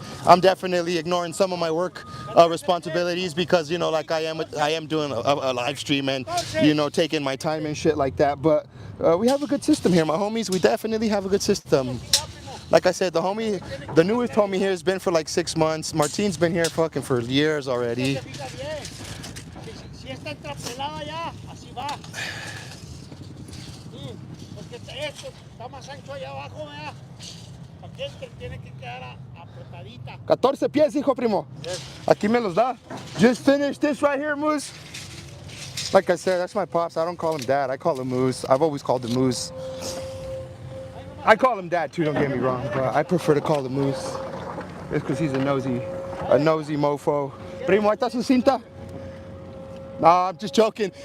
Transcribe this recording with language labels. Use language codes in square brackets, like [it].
[en] I'm definitely ignoring some of my work responsibilities because, you know, like I am doing a live stream and, you know, taking my time and shit like that. But we have a good system here, my homies. We definitely have a good system. Like I said, the newest homie here has been for like 6 months. Martin's been here fucking for years already. [es] Se fija bien. Si está entrapelada ya, así va. Sí, porque esto está más ancho allá abajo, ¿verdad? Para que este tiene que quedar apretadita. 14 pies, hijo primo. Aquí me los da. [en] Just finished this right here, Moose. Like I said, that's my pops. I don't call him dad. I call him Moose. I've always called him Moose. I call him dad too, don't get me wrong, but I prefer to call him Moose. It's because he's a nosy mofo. [es] Primo, ¿ahí está su cinta? [en] Nah, I'm just joking.